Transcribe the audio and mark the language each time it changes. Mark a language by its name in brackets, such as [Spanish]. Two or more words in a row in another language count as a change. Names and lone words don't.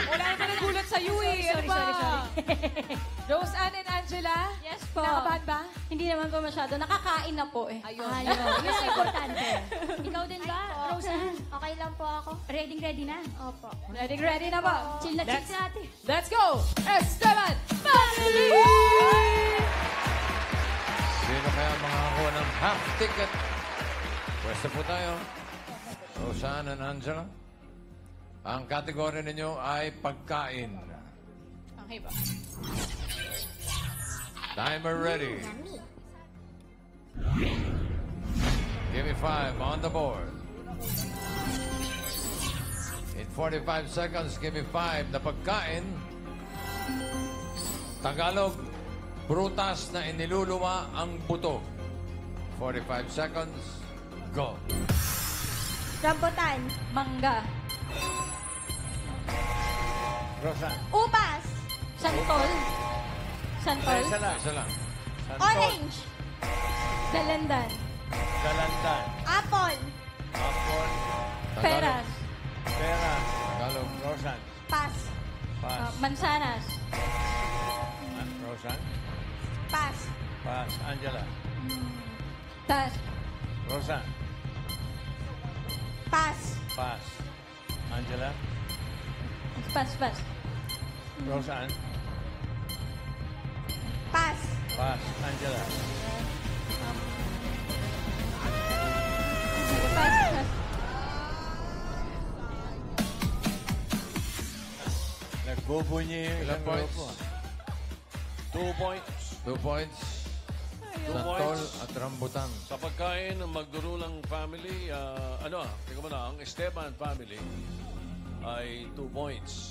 [Filipino] Wala naman nagulat sa iyo eh. Sorry. Roseanne and Angela? Yes po. Kinakabahan ba? Hindi naman po masyado. Nakakain na po eh. Ayun. Yun ang importante. Ikaw din ba, Roseanne? Okay lang po ako. Ready na? Opo. Ready na ba? Chill na natin. [English] Let's go! Esteban Family! [Filipino] Sino kaya makakakuha ng half ticket? Pwesto po tayo. Roseanne and Angela. Ang kategory ninyo ay pagkain. Okay ba? [English] Timer ready. Give me 5 on the board. In 45 seconds, give me 5 [Filipino] na pagkain. Tagalog, prutas na iniluluwa ang buto. [English] 45 seconds, go. [Filipino] Rambutan. Mangga. Roseanne. Ubas. Santol. Isa lang. Santol. Orange. Dalandan. Dalandan. Apple. Apple. Peras. Peras. Tagalog. Roseanne. Pas. Pas. Mansanas. Roseanne. Pas. Pas. Angela. Tas. Roseanne. Pas. Pas. Angela. Pas. Roseanne. Pas. Pas. Angela. Pas. Nagbubunyi yung Ilan isang points? grupo. 2 points. 2 points. Santol at rambutan. Sa pagkain ng Magdurulang family, tingnan mo na, ang Esteban family ay 2 points.